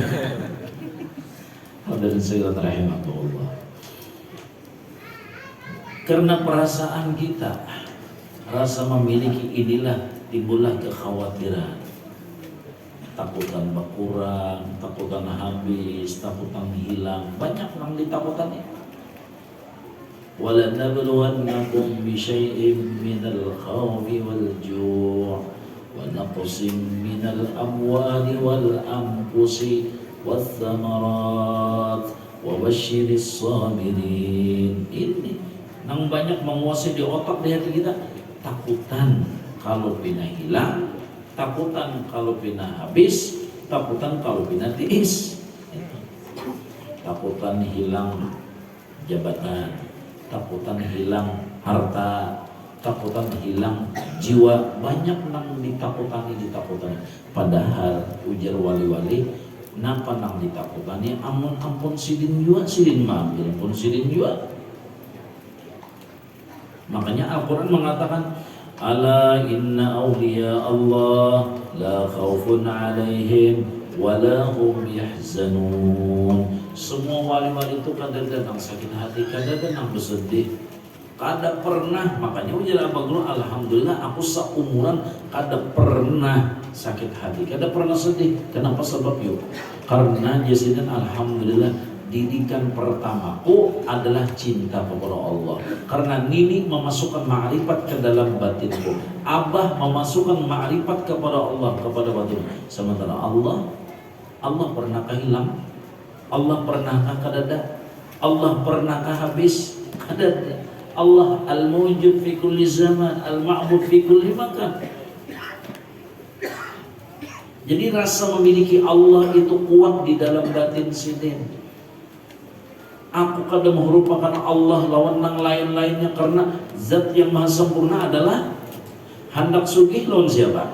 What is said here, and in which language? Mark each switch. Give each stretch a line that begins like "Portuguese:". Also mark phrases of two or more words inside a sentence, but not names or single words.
Banjar: Hadirin segala rahimahullah. Karena perasaan kita, rasa memiliki inilah timbullah kekhawatiran. Takutan berkurang, takutan habis, takutan hilang. Banyak orang ditakutannya.
Arabic: وَلَنَبْلُوَنَّكُمْ بِشَيْءٍ مِّنَ الْخَوْفِ وَالْجُوعِ وَنَقْصٍ مِّنَ الْأَمْوَالِ وَالْأَنفُسِ وَالثَّمَرَاتِ وَبَشِّرِ الصَّابِرِينَ.
Banjar: Ini yang banyak menguasai di otak, di hati kita. Takutan kalau pina hilang, takutan kalau pina habis, takutan kalau pina tiis. Takutan hilang jabatan, takutan hilang harta, takutan hilang jiwa. Banyak nang ditakutani. Padahal ujar wali-wali, napa nang ditakutani? Ampun sidin jua, sidin mambil pun sidin jua. Makanya Al-Quran mengatakan,
Arabic: ألا إن أولياء الله لا خوف عليهم ولا هم يحزنون.
Banjar: Semua wali-wali itu kadang-kadang sakit hati, kadang-kadang bersedih, kada pernah. Makanya ujar Abang Guru, alhamdulillah aku seumuran kada pernah sakit hati, kada pernah sedih. Kenapa? Sebab yuk, karena jasidan alhamdulillah didikan pertamaku adalah cinta kepada Allah. Karena nini memasukkan ma'rifat ke dalam batinku, abah memasukkan ma'rifat kepada Allah, kepada batin. Sementara Allah pernahkah hilang? Allah pernahkah kadada? Allah pernahkah habis? Kadada.
Arabic: الله الموجود في كل زمان المعبود في كل مكان.
Banjar: Jadi rasa memiliki Allah itu kuat di dalam batin sidin. Aku kadang merupakan Allah lawan nang lain-lainnya, karena zat yang maha sempurna adalah hendak sugih lawan siapa?